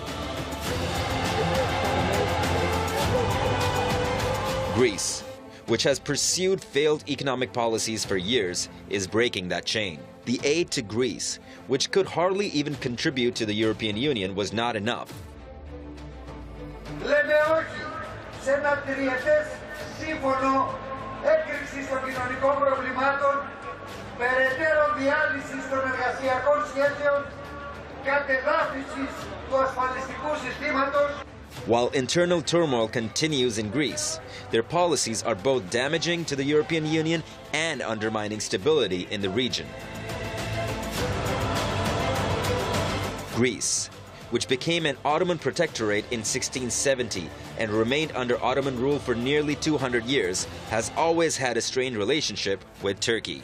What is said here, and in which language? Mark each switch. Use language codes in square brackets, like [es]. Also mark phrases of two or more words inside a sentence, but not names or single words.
[en] Greece, which has pursued failed economic policies for years, is breaking that chain. The aid to Greece, which could hardly even contribute to the European Union, was not enough. [el] Λέμε όχι σε ένα τριετές σύμφωνο έκρηξης των κοινωνικών προβλημάτων, περαιτέρω διάλυσης των εργασιακών σχέσεων, κατεδάφισης του ασφαλιστικού συστήματος. [en] While internal turmoil continues in Greece, their policies are both damaging to the European Union and undermining stability in the region. Greece, which became an Ottoman protectorate in 1670 and remained under Ottoman rule for nearly 200 years, has always had a strained relationship with Turkey.